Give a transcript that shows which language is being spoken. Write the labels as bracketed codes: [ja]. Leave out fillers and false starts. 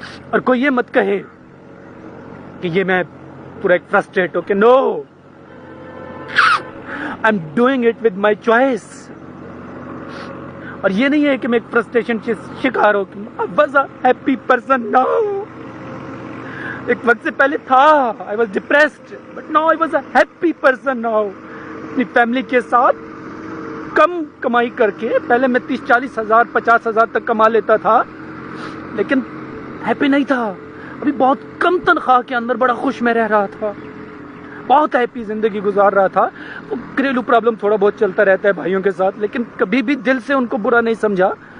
[ur] اور کوئی یہ مت کہے کہ یہ میں پورا ایک فرسٹریٹ ہو کہ [en] No, I am doing it with my choice. [ur] اور یہ نہیں ہے کہ میں ایک فرسٹریشن سے شکار ہو کہ [en] I was a happy person now. [ur] ایک وقت سے پہلے تھا [en] I was depressed, but now I was a happy person now. [ur] اپنی فیملی کے ساتھ کم کمائی کر کے, پہلے میں 30-40 ہزار 50 ہزار تک کما لیتا تھا, لیکن ہیپی نہیں تھا. ابھی بہت کم تنخواہ کے اندر بڑا خوش میں رہ رہا تھا, بہت ہیپی زندگی گزار رہا تھا. وہ گھریلو پرابلم تھوڑا بہت چلتا رہتا ہے بھائیوں کے ساتھ, لیکن کبھی بھی دل سے ان کو برا نہیں سمجھا.